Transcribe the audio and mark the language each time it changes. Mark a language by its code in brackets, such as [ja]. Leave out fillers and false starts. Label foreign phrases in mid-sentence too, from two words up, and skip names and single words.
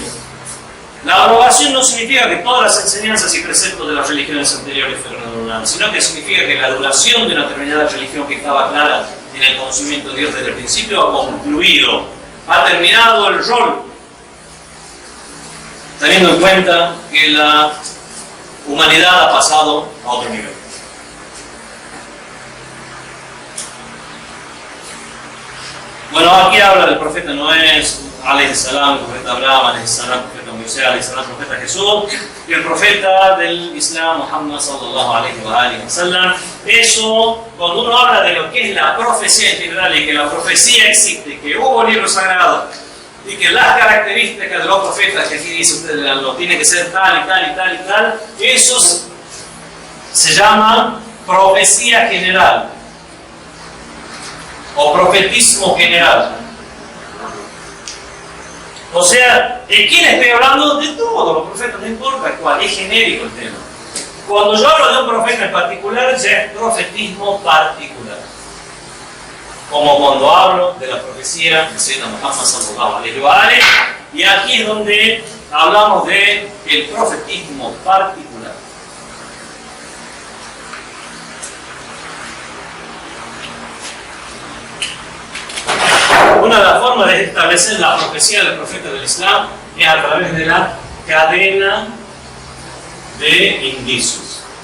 [es] La abrogación no significa que todas las enseñanzas y preceptos de las religiones anteriores fueron anuladas, sino que significa que la duración de una determinada religión que estaba clara en el conocimiento de Dios desde el principio ha concluido, ha terminado el rol, teniendo en cuenta que la humanidad ha pasado a otro nivel. Bueno, aquí habla del profeta Noé, [ar] عليه السلام, [es] el profeta Abraham, [ar] عليه السلام, [es] el profeta Moisés, [ar] عليه السلام, [es] el profeta Jesús, y el profeta del Islam, Muhammad [ar] صلى الله عليه وسلم. [es] Eso, cuando uno habla de lo que es la profecía en general y que la profecía existe, que hubo libros sagrados y que las características de los profetas que aquí dice usted lo tiene que ser tal y tal y tal y tal, eso se llama profecía general o profetismo general. O sea, ¿de quién estoy hablando? De todos los profetas, no importa cuál, es genérico el tema. Cuando yo hablo de un profeta en particular, ya es profetismo particular. Como cuando hablo de la profecía de [ar] سيدنا محمد صلى الله عليه وسلم, [es] y aquí es donde hablamos de el profetismo particular. Una de las formas de establecer la profecía del profeta del Islam es a través de la cadena de indicios.